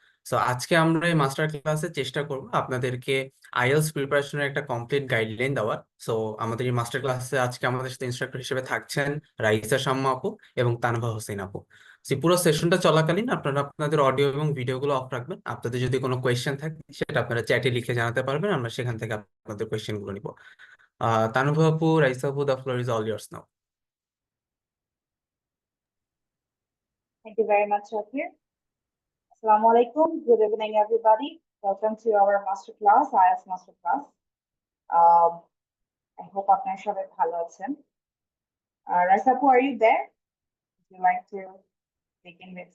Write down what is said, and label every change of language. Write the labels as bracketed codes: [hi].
[bn] So আজকে আমরা এই মাস্টার ক্লাসে চেষ্টা করব আপনাদেরকে আইএলটিএস প্রিপারেশনের একটা কমপ্লিট গাইডলাইন দেওয়ার। সো আমাদের এই মাস্টার ক্লাসে আজকে আমাদের সাথে ইনস্ট্রাক্টর হিসেবে থাকছেন রাইসা শাম্মা আপু এবং তানভা হোসেন আপু। সো পুরো সেশনটা চলাকালীন আপনারা আপনাদের অডিও এবং ভিডিওগুলো অফ রাখবেন। আপনাদের যদি কোনো কোয়েশ্চেন থাকে সেটা আপনারা চ্যাটে লিখে জানাতে পারবেন, আমরা সেখান থেকে আপনাদের কোয়েশ্চেনগুলো নিব। [en] Tanubha Apu, Raisa Apu, the floor is all yours now. Thank you very much, Shakir. Assalamu alaikum. Good evening, everybody. Welcome to our master class, IELTS master class. Um, I hope [bn] আপনারা সবাই ভালো আছেন. [en] Raisapu, are you there? Would you like to begin with